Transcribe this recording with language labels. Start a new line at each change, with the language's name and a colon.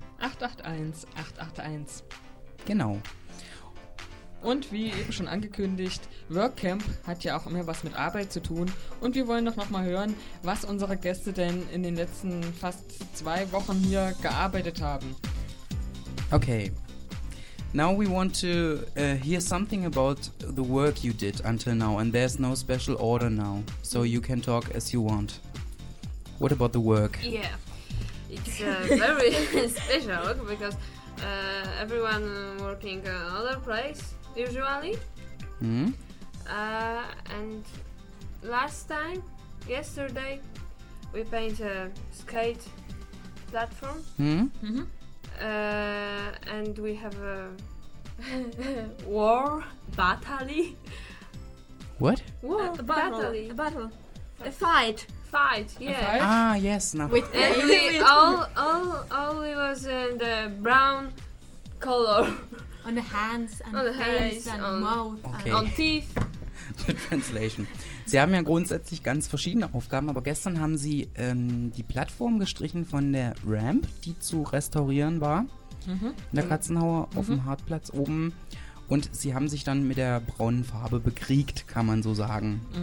German: 881-881. Genau. Und wie eben schon angekündigt, Workcamp hat ja auch immer was mit Arbeit zu tun. Und wir wollen doch nochmal hören, was unsere Gäste denn in den letzten fast 2 Wochen hier gearbeitet haben. Okay.
English: Now we want to hear something about the work you did until now. And there's no special order now. So you can talk as you want. What about the work? Yeah. It's very special work because everyone working on other place usually. Mm-hmm. And last time, yesterday, we paint a skate platform. Mm-hmm. Mm-hmm. And we have a war battle. What? War battle. A battle. A fight. Fight, yeah. Ah, yes. No. With all it was in the brown color. On the hands and on the face and mouth okay. And on teeth. The translation.
German: Sie haben ja grundsätzlich ganz verschiedene Aufgaben, aber gestern haben Sie die Plattform gestrichen von der Ramp, die zu restaurieren war, in der Katzenhauer auf dem Hartplatz oben. Und sie haben sich dann mit der braunen Farbe bekriegt, kann man so sagen.